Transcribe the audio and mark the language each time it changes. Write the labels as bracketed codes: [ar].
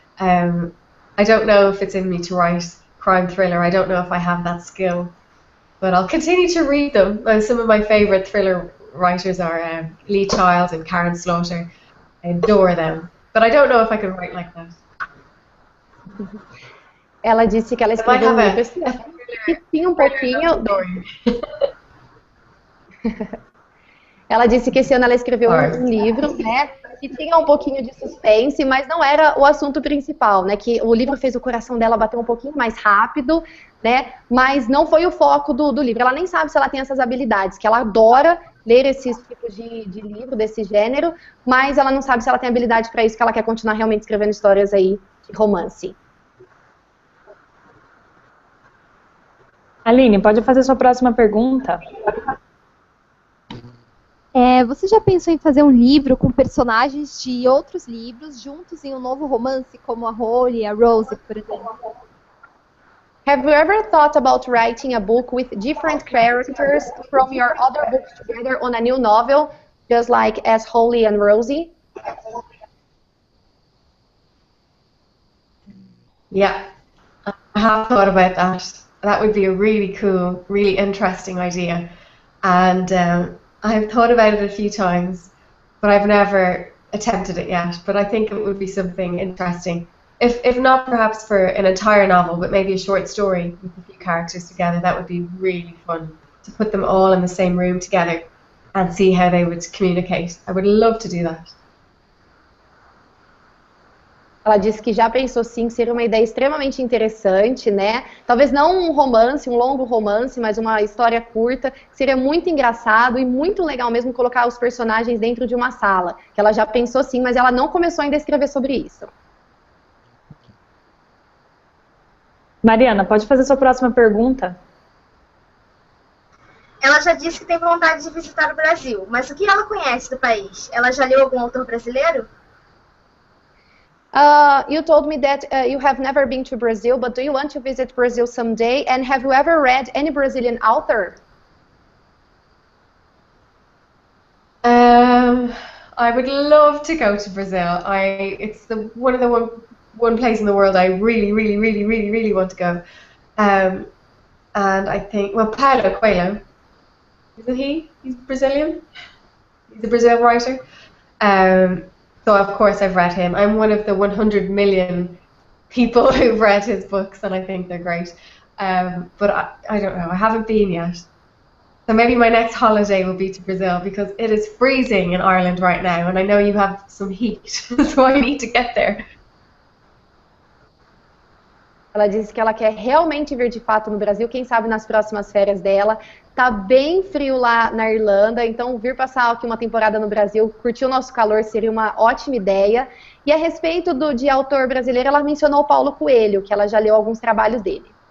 [en] I don't know if it's in me to write crime thriller. I don't know if I have that skill, but I'll continue to read them. Some of my favourite thriller writers are Lee Child and Karen Slaughter. I adore them, but I don't know if I can write like that. [pt] Ela disse que ela escreveu um livro que tinha um pouquinho. Ela disse que esse ano ela escreveu um livro, né, que tinha um pouquinho de suspense, mas não era o assunto principal, né, que o livro fez o coração dela bater um pouquinho mais rápido, né, mas não foi o foco do livro. Ela nem sabe se ela tem essas habilidades, que ela adora ler esses tipos de livro, desse gênero, mas ela não sabe se ela tem habilidade para isso, que ela quer continuar realmente escrevendo histórias aí de romance. Aline, pode fazer sua próxima pergunta? Você já pensou em fazer um livro com personagens de outros livros juntos em um novo romance, como a Holly e a Rose, por exemplo? [en] Have you ever thought about writing a book with different characters from your other books together on a new novel, just like as Holly and Rosie? Yeah, I have thought about that. That would be a really cool, really interesting idea. And I've thought about it a few times, but I've never attempted it yet. But I think it would be something interesting. If not perhaps for an entire novel, but maybe a short story with a few characters together, that would be really fun to put them all in the same room together and see how they would communicate. I would love to do that. [pt] Ela disse que já pensou sim, que seria uma ideia extremamente interessante, né? Talvez não um romance, um longo romance, mas uma história curta, que seria muito engraçado e muito legal mesmo colocar os personagens dentro de uma sala. Que ela já pensou sim, mas ela não começou ainda a escrever sobre isso. Mariana, pode fazer sua próxima pergunta? Ela já disse que tem vontade de visitar o Brasil, mas o que ela conhece do país? Ela já leu algum autor brasileiro? [en] You told me that you have never been to Brazil, but do you want to visit Brazil someday? And have you ever read any Brazilian author? I would love to go to Brazil. It's one place in the world I really want to go. And I think, well, Paulo Coelho, isn't he? He's Brazilian. He's a Brazilian writer. So of course I've read him. I'm one of the 100 million people who've read his books, and I think they're great. But I don't know. I haven't been yet. So maybe my next holiday will be to Brazil because it is freezing in Ireland right now, and I know you have some heat, so I need to get there. [pt] Ela disse que ela quer realmente vir de fato no Brasil, quem sabe nas próximas férias dela. Tá bem frio lá na Irlanda, então vir passar aqui uma temporada no Brasil, curtir o nosso calor seria uma ótima ideia. E a respeito de autor brasileiro, ela mencionou o Paulo Coelho, que ela já leu alguns trabalhos dele.